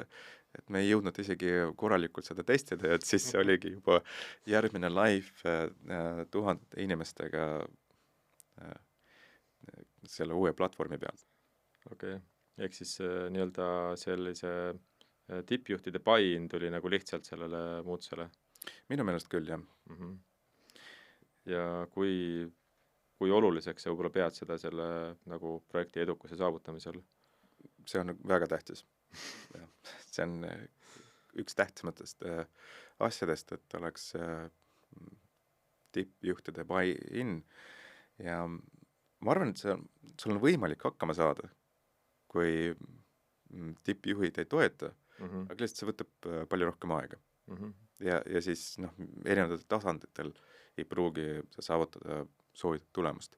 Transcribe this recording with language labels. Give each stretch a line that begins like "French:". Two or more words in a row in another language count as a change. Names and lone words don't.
Estonian: Et me ei jõudnud isegi korralikult seda testida, et siis oligi juba järgmine live 1000 inimestega selle uue platvormi peal. Okay. Ehk siis nii-öelda sellise tippjuhtide buy-in tuli nagu lihtsalt sellele muutusele? Minu meelest küll, jah. Ja kui oluliseks sa võib-olla pead seda selle nagu projekti edukuse saavutamisel? See on väga tähtis. See on üks tähtsamatest asjadest, et oleks tippjuhtide buy-in ja ma arvan, et sul on võimalik hakkama saada, kui tippjuhid ei toeta, aga lihtsalt see võtab palju rohkem aega. Ja siis erinevatel tasanditel ei pruugi sa saavutada soovitud tulemust.